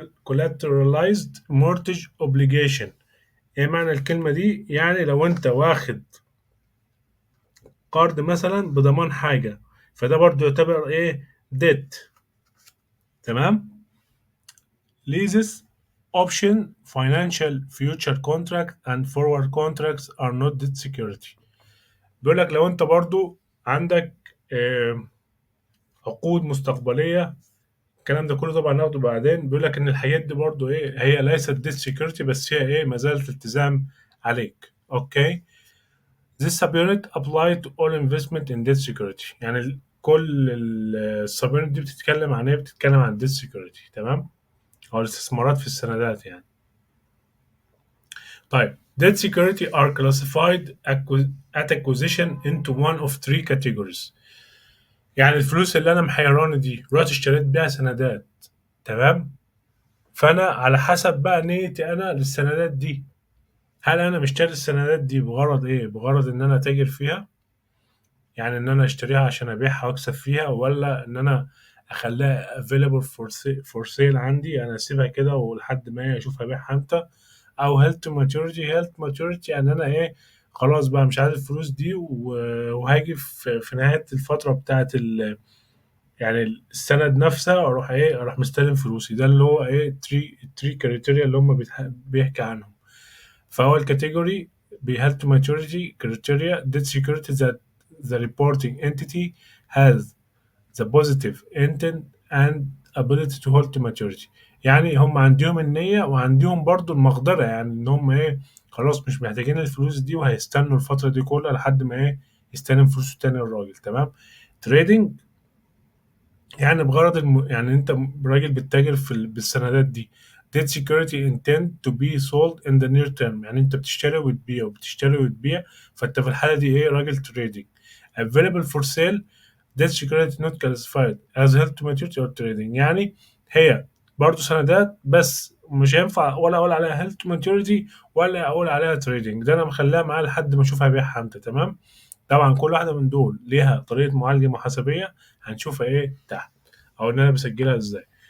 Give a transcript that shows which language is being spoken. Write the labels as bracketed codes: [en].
[en] collateralized mortgage obligation. [ar] ايه معنى الكلمه دي؟ يعني لو انت واخد قرض مثلا بضمان حاجه، فده برضو يعتبر ايه؟ debt. تمام. [en] leases option financial future contract and forward contracts are not debt security. [ar] بيقول لك لو انت برضو عندك عقود مستقبليه، الكلام ده كله طبعا ناخده بعدين. بيقول لك ان الحاجات دي برضو ايه؟ هي ليست ديت سكيورتي، بس هي ايه؟ ما زالت التزام عليك. اوكي. [en] This subunit apply to all investment in debt security. [ar] يعني كل السبيونت دي بتتكلم عن ايه؟ بتتكلم عن debt security. تمام. او الاستثمارات في السندات يعني. [en] طيب debt security are classified at acquisition into one of three categories. [ar] يعني الفلوس اللي انا محيراني دي رحت اشتريت بيها سندات. تمام. فانا على حسب بقى نيتي انا للسندات دي، هل انا مشتري السندات دي بغرض ايه؟ بغرض ان انا اتاجر فيها، يعني ان انا اشتريها عشان ابيعها واكسب فيها، ولا ان انا اخليها available for sale عندي، انا اسيبها كده ولحد ما اشوف ابيعها امتى. او health maturity يعني انا ايه؟ خلاص بقى مش عايز الفلوس دي وهاجي في نهاية الفترة بتاعت يعني السند نفسها، اروح ايه؟ اروح مستلم فلوسي. ده اللي هو ايه؟ تري كريتيريا اللي هم بيحكي عنهم. فهو الكاتيجوري بيهاف تو ماتوريتي كريتيريا [en] debt security that the reporting entity has the positive intent and ability to hold to maturity. [ar] يعني هم عندهم النية وعندهم برضو المقدرة، يعني ان هم ايه؟ خلاص مش محتاجين الفلوس دي وهيستنوا الفترة دي كلها لحد ما ايه؟ يستلم فلوسه تاني الراجل. تمام. تريدنج يعني بغرض يعني انت راجل بتتاجر بالسندات دي. [en] debt security intend to be sold in the near term. [ar] يعني انت بتشتري وتبيع وبتشتري وتبيع، فانت في الحالة دي ايه؟ راجل تريدنج. [en] available for sale debt security not classified as held to maturity or trading. [ar] يعني هي برضو سندات، بس مش هينفع ولا اقول عليها held to maturity ولا اقول عليها trading. ده انا مخليها معايا لحد ما اشوف هبيعها امتى. تمام. طبعا كل واحدة من دول ليها طريقة معالجة محاسبية هنشوفها ايه تحت، او ان انا بسجلها ازاي.